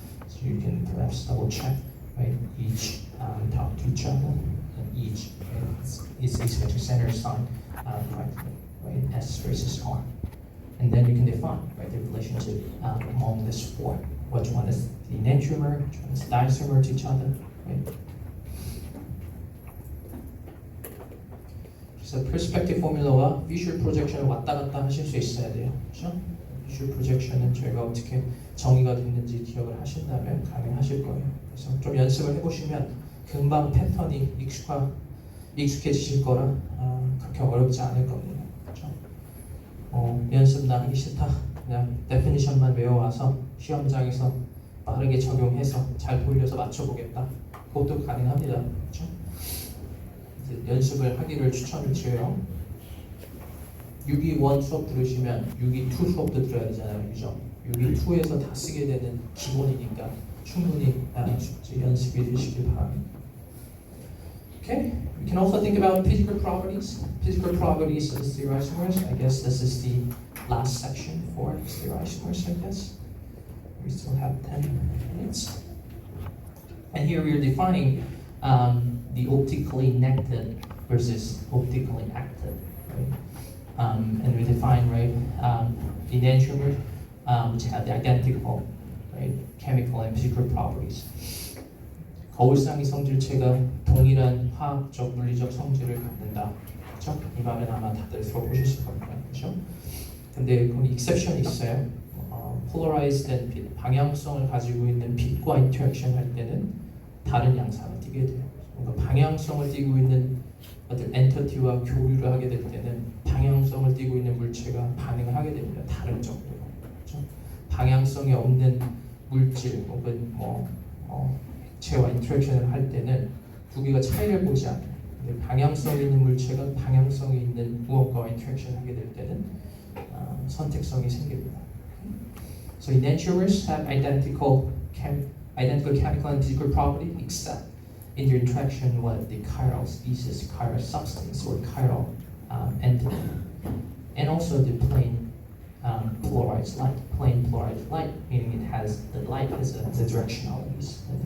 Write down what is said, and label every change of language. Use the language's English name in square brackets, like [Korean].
[English] So you can perhaps double check, right? Each talk to each other, and each is asymmetric center sign correctly, right? S versus R. And then you can define, right, the relationship among these 4. Which one is the enantiomer, which one is diisomer to each other, right? [Korean] 그래서 perspective formula와 visual projection을 왔다 갔다 하실 수 있어야 돼요, 그렇죠? visual projection은 저희가 어떻게 정의가 됐는지 기억을 하신다면 가능하실 거예요. 그래서 좀 연습을 해보시면 금방 패턴이 익숙해지실 거라 그렇게 어렵지 않을 겁니다, 그렇죠? 연습 나 하기 싫다. 그냥 데피니션만 외워와서 시험장에서 빠르게 적용해서 잘 돌려서 맞춰보겠다. 그것도 가능합니다. 그렇죠? 이제 연습을 하기를 추천을 드려요. 6.2 수업 들으시면 6.2 수업도 들어야 되잖아요. 그죠? 6.2에서 다 쓰게 되는 기본이니까 충분히 연습이 되시길 바랍니다. [English] Okay, we can also think about physical properties. Physical properties of stereoisomers. I guess this is the last section for stereoisomers, I guess. We still have 10 minutes. And here we are defining the optically negative versus optically active. Right? And we define, right, the enantiomers which have the identical, right, chemical and physical properties. [Korean] 거울상의 성질체가 동일한 화학적, 물리적 성질을 갖는다. 그렇죠? 이 말은 아마 다들 들어보셨을 겁니다. 그렇죠? 근데 거기 exception이 있어요. polarized 빛, 방향성을 가지고 있는 빛과 interaction 할 때는 다른 양상을 띠게 돼요. 뭔가 방향성을 띠고 있는 어떤 엔터티와 교류를 하게 될 때는 방향성을 띠고 있는 물체가 반응을 하게 됩니다. 다른 정도로. 그렇죠? 방향성이 없는 물질 혹은 액체와 인터랙션을 할 때는 두 개가 차이를 보지 않아요. 근데 방향성이 있는 물체가 방향성이 있는 무언가와 인터랙션을 하게 될 때는 선택성이 생깁니다. [English] So enantiomers have identical chemical and physical property except in their interaction with the chiral species, chiral substance, or chiral entity. And also the plane polarized light. Plane polarized light, meaning it has the light has a directionalities.